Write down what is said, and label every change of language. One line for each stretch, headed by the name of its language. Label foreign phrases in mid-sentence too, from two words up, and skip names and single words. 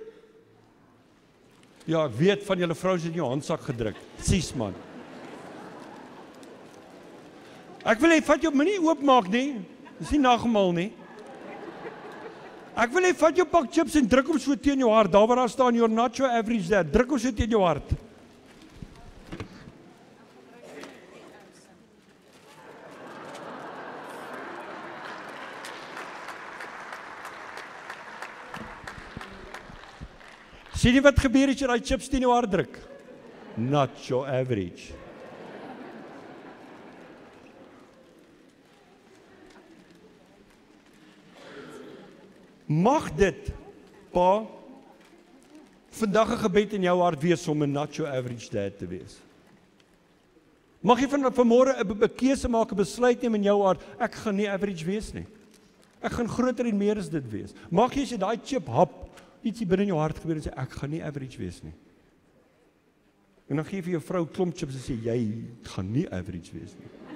Afrikaans: Ja, ek weet van julle vrouens het in jou handsak gedruk. Sies man. Ek wil hê vat jou moenie oopmaak nie. Dis nie nagmaal nie. Ek wil hê vat jou pak chips en druk hom so teen jou hart. Daar waar daar staan
English: you're not your average there.
Afrikaans: Druk hom so teen jou hart. Sien jy wat gebeur as jy daai chips teen jou hart druk?
English: Not your average.
Afrikaans: Mag dit, pa, vandag 'n gebed in jou hart wees om 'n
English: not your average dad
Afrikaans: te wees. Mag jy vanmôre 'n keuse maak, 'n besluit neem in jou hart, ek gaan nie average wees nie. Ek gaan groter en meer as dit wees. Mag jy as jy daai chip hap, ietsie binne in jou hart gebeur en sê, ek gaan nie average wees nie. En dan gee jy vir jou vrou klomp chips en sê, jy gaan nie average wees nie.